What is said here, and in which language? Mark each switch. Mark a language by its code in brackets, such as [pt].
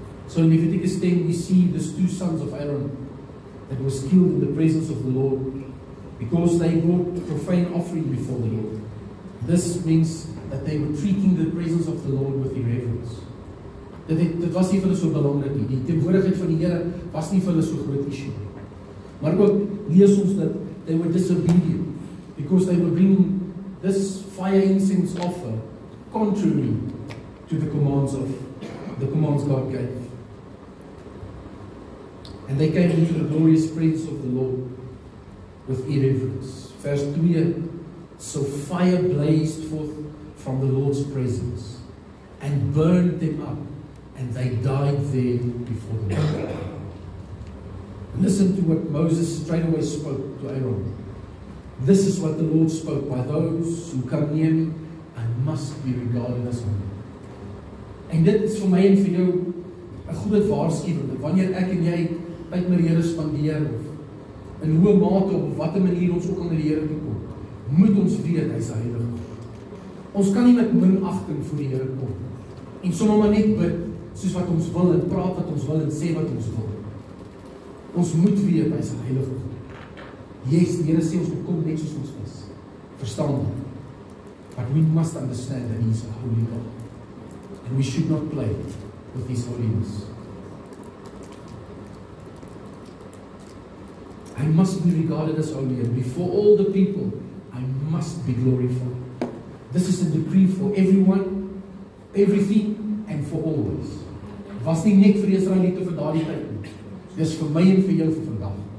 [en] So in Leviticus 10 we see these two sons of Aaron that was killed in the presence of the Lord. because they brought profane offering before the Lord. This means that they were treating the presence of the Lord with irreverence. [af] Dit was nie vir hulle so belangrik nie. Die teenwoordigheid van die Here was nie vir hulle so groot issue nie. Maar ook lees ons dat [en] they were disobedient because they were bringing this fire incense offer contrary to the commands God gave. And they came into the glorious presence of the Lord with irreverence. Verse 2, so fire blazed forth from the Lord's presence and burned them up, and they died there before the Lord. Listen to what Moses straight away spoke to Aaron. This is what the Lord spoke, by those who come near me, I must be regarded as holy. [af] En dit is vir my en vir jou 'n groot waarskuwing. Wanneer ek en jy tyd met die Here spandeer, of in hoe mate of watter manier ons ook aan die Here toe kom, moet ons weet hy's heilig. Ons kan nie met minagting voor die Here kom en sommer maar net bid soos wat ons wil en praat wat ons wil en sê wat ons wil. Ons moet weet hy's heilig. Yes, die Here sê ons moet kom net soos ons is. Verstaan dit? [en] But we must understand that He is a holy God. And we should not play with His holiness. I must be regarded as holy, and before all the people, I must be glorified. This is a decree for everyone, everything, and for always. [af] Was nie net vir Israeliete vir daardie tyd nie. Dis vir my en vir jou vir vandag.